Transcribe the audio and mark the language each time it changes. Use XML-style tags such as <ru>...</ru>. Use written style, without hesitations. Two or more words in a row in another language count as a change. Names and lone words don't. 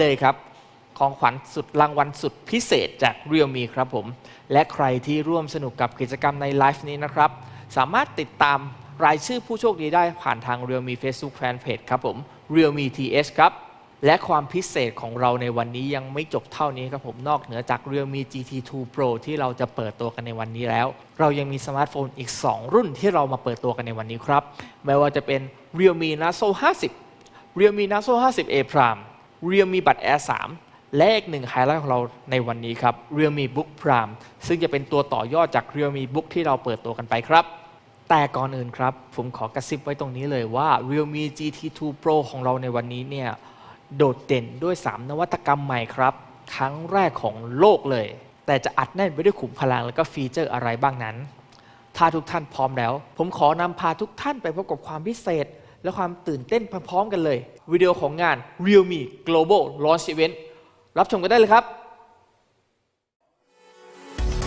<th>เลยครับของขวัญสุดรางวัลสุดพิเศษจาก realme ครับผมและใครที่ร่วมสนุกกับกิจกรรมในไลฟ์นี้นะครับสามารถติดตามรายชื่อผู้โชคดีได้ผ่านทาง realme Facebook Fanpage ครับผม realme th ครับและความพิเศษของเราในวันนี้ยังไม่จบเท่านี้ครับผมนอกเหนือจาก realme GT2 Pro ที่เราจะเปิดตัวกันในวันนี้แล้วเรายังมีสมาร์ทโฟนอีก2รุ่นที่เรามาเปิดตัวกันในวันนี้ครับไม่ว่าจะเป็น realme narzo 50 realme narzo 50a prime realme Bud Air 3 และอีกหนึ่งไฮไลท์ของเราในวันนี้ครับ realme book prime ซึ่งจะเป็นตัวต่อยอดจาก realme book ที่เราเปิดตัวกันไปครับแต่ก่อนอื่นครับผมขอกระซิบไว้ตรงนี้เลยว่า realme GT2 Pro ของเราในวันนี้เนี่ยโดดเด่นด้วย3นวัตกรรมใหม่ครับครั้งแรกของโลกเลยแต่จะอัดแน่นไปด้วยขุมพลังและก็ฟีเจอร์อะไรบ้างนั้นถ้าทุกท่านพร้อมแล้วผมขอนำพาทุกท่านไปพบกับความพิเศษและความตื่นเต้นพร้อมๆกันเลยวิดีโอของงาน realme</th> <en>global launch event</en> <th>รับชมกันได้เลยครับ</th>